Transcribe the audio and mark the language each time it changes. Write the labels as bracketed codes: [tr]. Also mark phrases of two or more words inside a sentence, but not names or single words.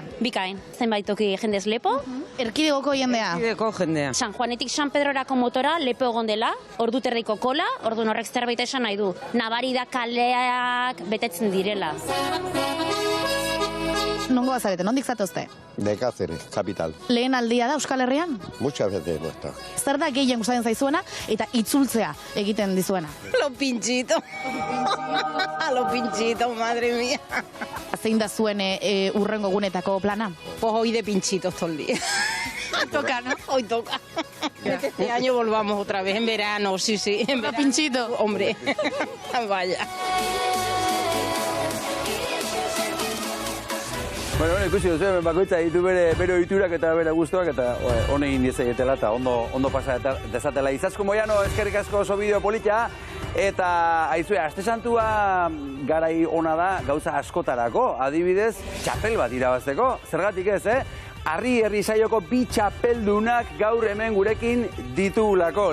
[eu] Bikain. Zenbait toki jendez lepo. Erkidegoko jendea? Erkidegoko jendea. San Juanetik San Pedrorako motora lepo egon dela, ordu terriko kola, ordu horrek zerbait esan nahi du. Nabari da kaleak betetzen direla. Nongo bazarete, nondik zatozte? [es] De Cáceres, capital. [eu] Lehen aldia da Euskal Herrian? [es] Muchas veces no está. [eu] Zer da gehien gustatzen zaizuena eta itzultzea egiten dizuena? [es] Lo pinchito. Lo pinchito, madre mía. [eu] Zein da zuen urrengo gunetako plana? [es] Pues hoy de pinchitos todo el día. Toca, ¿no? Hoy toca. Este año volvamos otra vez en verano, sí. En verano. Pinchito. Hombre, vaya. [eu] Bueno, ikusi duzu, hemen bakoitza ditu bere ohiturak eta bere gustuak eta hone egin diezaietela eta ondo pasa dezatela. Izaskun Moiano, eskerrik asko oso bideo polita. Eta, aizue, Aste Santua garai ona da gauza askotarako, adibidez, txapel bat irabazteko, zergatik ez, Harri saioko 2 txapeldunak gaur hemen gurekin ditugulako.